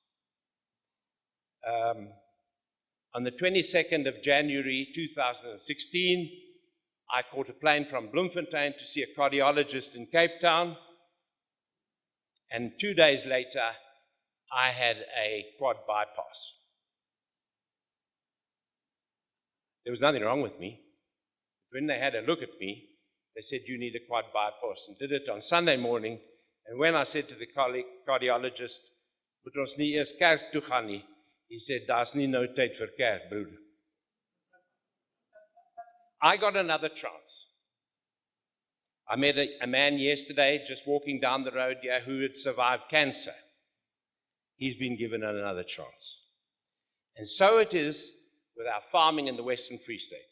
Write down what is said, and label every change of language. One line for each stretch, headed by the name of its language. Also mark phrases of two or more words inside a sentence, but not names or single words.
English: On the 22nd of January 2016, I caught a plane from Bloemfontein to see a cardiologist in Cape Town, and 2 days later, I had a quad bypass. There was nothing wrong with me. When they had a look at me, they said, "You need a quad bypass," and did it on Sunday morning. And when I said to the cardiologist,
Afrikaans: "Moet ons nie eers kerk toe gaan nie,"
English: he said,
Afrikaans: "Daar's nie nou tyd vir kerk, broer."
English: I got another chance. I met a man yesterday just walking down the road here who had survived cancer. He's been given another chance. And so it is with our farming in the Western Free State.